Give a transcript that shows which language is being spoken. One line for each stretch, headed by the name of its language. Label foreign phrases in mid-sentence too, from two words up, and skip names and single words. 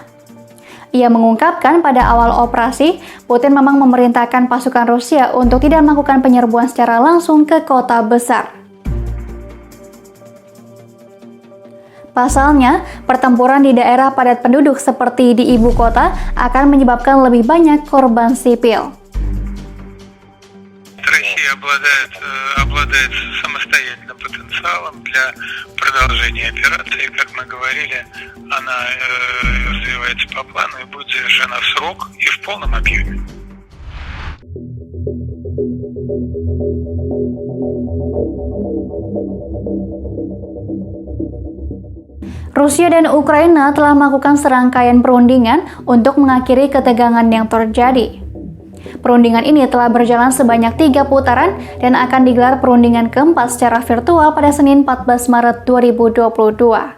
Indonesian: Ia mengungkapkan pada awal operasi, Putin memang memerintahkan pasukan Rusia untuk tidak melakukan penyerbuan secara langsung ke kota besar. Pasalnya, pertempuran di daerah padat penduduk seperti di ibu kota akan menyebabkan lebih banyak korban sipil.
Russian: Россия обладает самостоятельным потенциалом для продолжения операции. Как мы говорили, она развивается по плану и будет завершена в срок и в полном объеме.
Indonesian: Rusia dan Ukraina telah melakukan serangkaian perundingan untuk mengakhiri ketegangan yang terjadi. Perundingan ini telah berjalan sebanyak 3 putaran dan akan digelar perundingan keempat secara virtual pada Senin 14 Maret 2022.